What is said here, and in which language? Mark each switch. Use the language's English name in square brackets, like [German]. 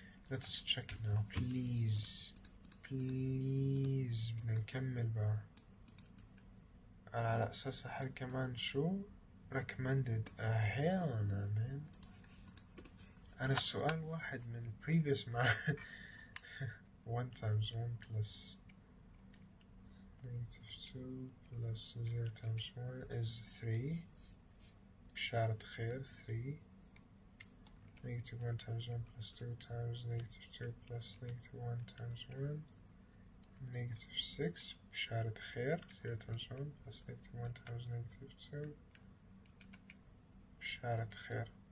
[English] Let's check now, please. بدنا نكمل بقى. لا [Arabic] على أساس أحل كمان شو recommended. [English] hell no man. أنا السؤال واحد من previous مع 1 times 1 plus -2 plus 0 times 1 is 3 بشارة خير 3 -1 times 1 plus 2 times -2 plus -1 times 1 -6 بشارة خير 0 times 1 plus -1 times -2 بشارة خير.